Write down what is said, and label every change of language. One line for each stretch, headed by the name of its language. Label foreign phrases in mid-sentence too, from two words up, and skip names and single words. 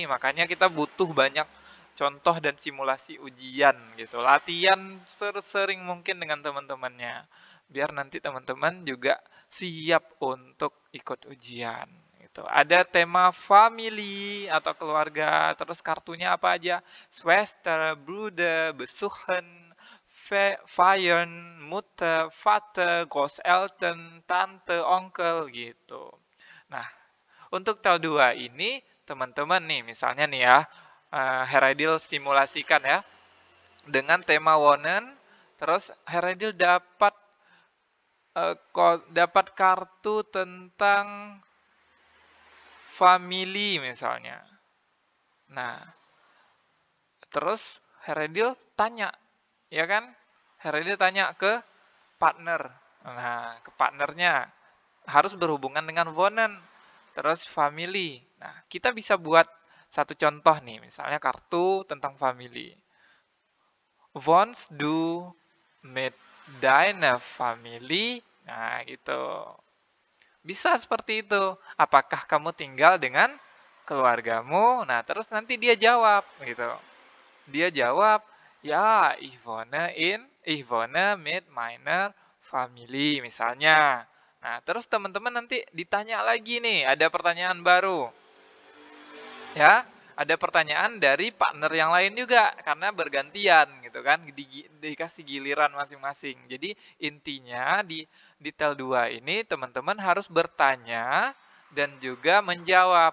Indonesian: Makanya kita butuh banyak contoh dan simulasi ujian gitu. Latihan sering mungkin dengan teman-temannya. Biar nanti teman-teman juga siap untuk ikut ujian. Gitu. Ada tema family atau keluarga, terus kartunya apa aja?
German: Schwester, Bruder, Besuchen, Feiern, Mutter, Vater, Großeltern, Tante, Onkel gitu.
Indonesian: Nah, untuk tel 2 ini teman-teman nih, misalnya nih ya, Heradil simulasikan ya dengan tema Wonen, terus Heradil dapat kartu tentang family misalnya. Nah, terus Heradil tanya, ya kan? Heradil tanya ke partner. Nah, ke partnernya harus berhubungan dengan Wonen, terus family. Nah, kita bisa buat satu contoh nih, misalnya kartu tentang family.
German: Wohnst du mit deiner Family?
Indonesian: Nah, gitu. Bisa seperti itu. Apakah kamu tinggal dengan keluargamu? Nah, terus nanti dia jawab gitu. Dia jawab, ya,
German: ich wohne mit meiner Family misalnya.
Indonesian: Nah, terus teman-teman nanti ditanya lagi nih, ada pertanyaan baru. Ya, ada pertanyaan dari partner yang lain juga, karena bergantian gitu kan, dikasih giliran masing-masing. Jadi intinya di tel 2 ini teman-teman harus bertanya dan juga menjawab.